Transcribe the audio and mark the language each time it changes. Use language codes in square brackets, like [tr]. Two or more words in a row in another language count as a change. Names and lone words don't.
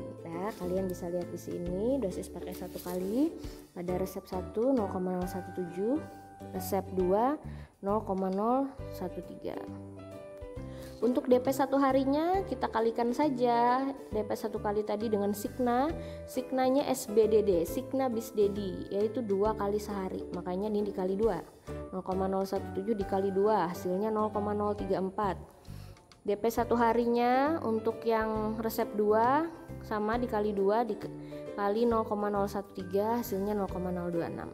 [id] Nah, kalian bisa lihat di sini dosis pakai 1 kali pada resep 1 0,017, resep 2 0,013. Untuk DP 1 harinya kita kalikan saja DP 1 kali tadi dengan signanya SBDD, [la] signa bis dedi, [id] yaitu 2 kali sehari. Makanya ini dikali 2. 0,017 dikali 2 hasilnya 0,034. DP 1 harinya untuk yang resep 2 sama dikali 2 dikali 0,013 hasilnya 0,026.